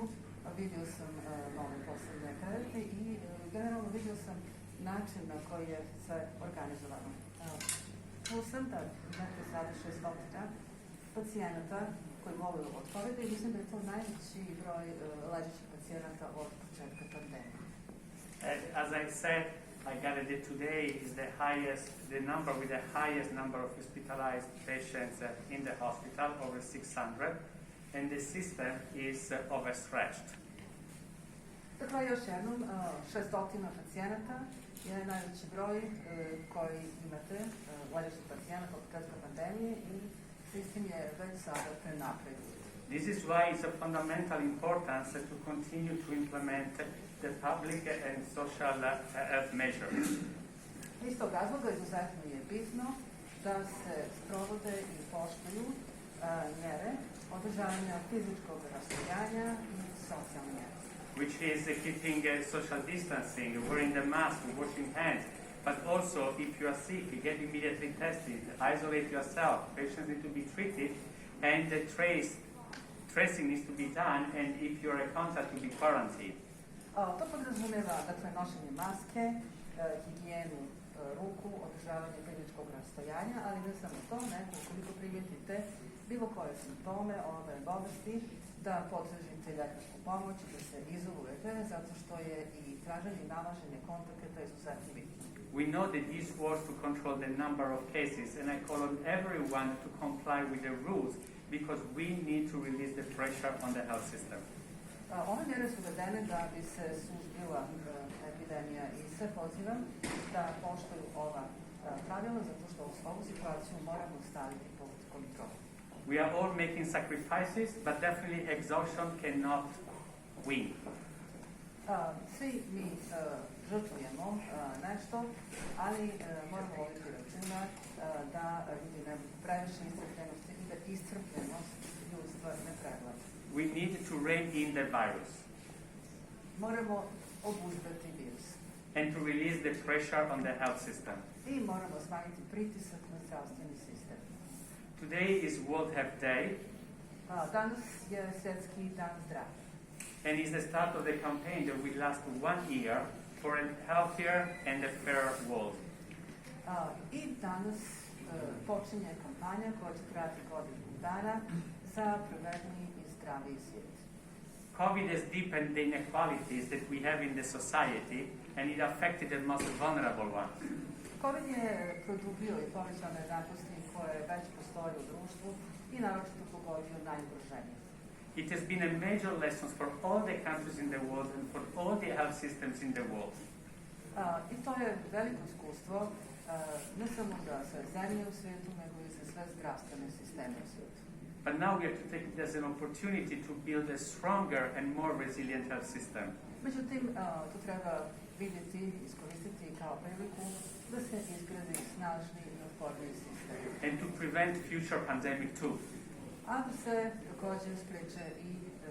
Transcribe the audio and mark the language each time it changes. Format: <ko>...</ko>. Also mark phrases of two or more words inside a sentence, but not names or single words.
<bs>Vidio sam nove posebne krevete i generalno vidio sam način na koji je sve organizovano. Čuo sam da imate sada 600 pacijenata koji boluju od COVID-a i mislim da je to najveći broj ležećih pacijenata od početka pandemije.</bs> <en>As I said, I gathered that today is the number with the highest number of hospitalized patients in the hospital, over 600, and the system is overstretched.</en> <bs>Dakle, još jednom, 600 pacijenata je najveći broj koji imate ležećih pacijenata od početka pandemije i sistem je već sada prenapređen.</bs> <en>This is why it's of fundamental importance to continue to implement the public and social health measures.</en> <bs>Iz tog razloga izuzetno je bitno da se sprovode i poštuju mjere održavanja fizičkog rastojanja i socijalne mjere.</bs> <en>Which is keeping social distancing, wearing the mask, washing hands, but also if you are sick, you get immediately tested, isolate yourself, patients need to be treated, and the tracing needs to be done, and if you're a contact, to be quarantined.</en> <bs>To podrazumijeva dakle nošenje maske, higijenu ruku, održavanje kliničkog rastojanja, ali ne samo to, nego ukoliko primijetite bilo koje simptome ove bolesti, da potražite ljekarsku pomoć, da se izolujete, zato što je i traženje i nalaženje kontakata izuzetno bitno.</bs> <en>We know that this was to control the number of cases, and I call on everyone to comply with the rules because we need to release the pressure on the health system.</en> <bs>Ove mjere su uvedene da bi se suzbila epidemija i sve pozivam da poštuju ova pravila, zato što u ovu situaciju moramo staviti pod kontrolu.</bs> <en>We are all making sacrifices, but definitely exhaustion cannot win.</en> <bs>Svi mi žrtvujemo nešto, ali moramo voditi računa da ljudi ne budu previše iscrpljenosti i da iscrpljenost ljudstva ne prevlada.</bs> <en>We need to rein in the virus.</en> <bs>Moramo obuzdati virus.</bs> <en>decrease the pressure on the health system.</en> <bs>I moramo smanjiti pritisak na zdravstveni sistem.</bs> <en>Today is World Health Day,</en> <bs>Danas je Svjetski dan zdravlja.</bs> <en>and is the start of the campaign that will last 1 year for a healthier and a fairer world.</en> <bs>I danas počinje kampanja koja će trajati godinu dana za pravedniji i zdraviji svijet.</bs> <en>COVID has deepened the inequalities that we have in the society, and it affected the most vulnerable ones.</en> <bs>COVID je produbio i povećao nejednakosti koje već postoje u društvu i naročito pogodio najugroženije.</bs> <en>It has been a major lesson for all the countries in the world and for all the health systems in the world.</en> <bs>I to je veliko iskustvo ne samo za sve zemlje u svijetu, nego i za sve zdravstvene sisteme u svijetu.</bs> <en>But now we have to take it as an opportunity to build a stronger and more resilient health system.</en> <bs>Međutim, to treba vidjeti, iskoristiti kao priliku da se izgradi snažni i otporniji sistem.</bs> <en>And to prevent future pandemic too.</en> <bs>A da se također spriječe i</bs>